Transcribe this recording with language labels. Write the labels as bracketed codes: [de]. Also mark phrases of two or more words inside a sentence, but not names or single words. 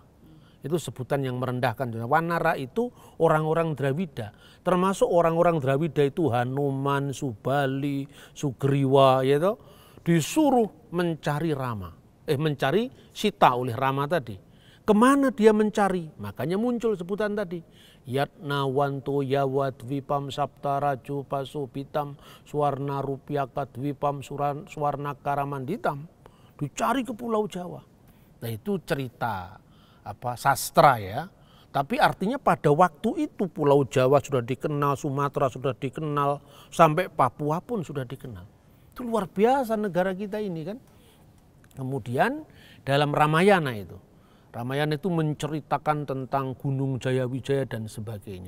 [id] Itu sebutan yang merendahkan. Wanara itu orang-orang Drawida. Termasuk orang-orang Drawida itu Hanuman, Subali, Sugriwa, yaitu disuruh mencari Rama. Mencari Sita oleh Rama tadi. Kemana dia mencari? Makanya muncul sebutan tadi. [sa] Yatna wanto yawadvipam saptaraju pasubitam suwarna rupiakadvipam suwarna karamanditam. [id] Dicari ke Pulau Jawa. Nah itu cerita sastra ya, tapi artinya pada waktu itu Pulau Jawa sudah dikenal, Sumatera sudah dikenal, sampai Papua pun sudah dikenal. Itu luar biasa negara kita ini kan. Kemudian dalam Ramayana itu menceritakan tentang Gunung Jayawijaya dan sebagainya.